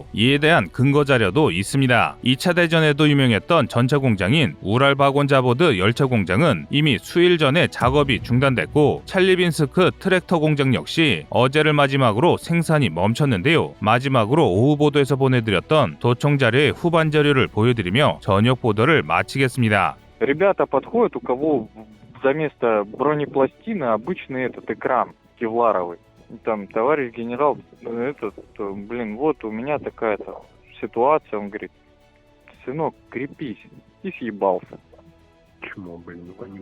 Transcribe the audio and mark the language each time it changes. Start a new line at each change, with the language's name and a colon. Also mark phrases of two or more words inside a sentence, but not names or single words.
Korean: 이에 대한 근거 자료도 있습니다. 2차 대전에도 유명했던 전차 공장인 우랄바곤자보드 열차 공장은 이미 수일 전에 작업이 중단됐고 찰리빈스크 트랙터 공장 역시 어제를 마지막으로 생산이 멈췄는데요. 마지막으로 오후 보도에서 보내드렸던 도청 자료의 후반 자료를 보여드리며 저녁 보도를 마치겠습니다.
Russian: Ребята подходят, у кого за место бронепластины обычный этот экран кевларовый. Там, товарищ генерал, вот у меня такая-то ситуация. Он говорит, сынок, крепись. И съебался. Почему, блин, они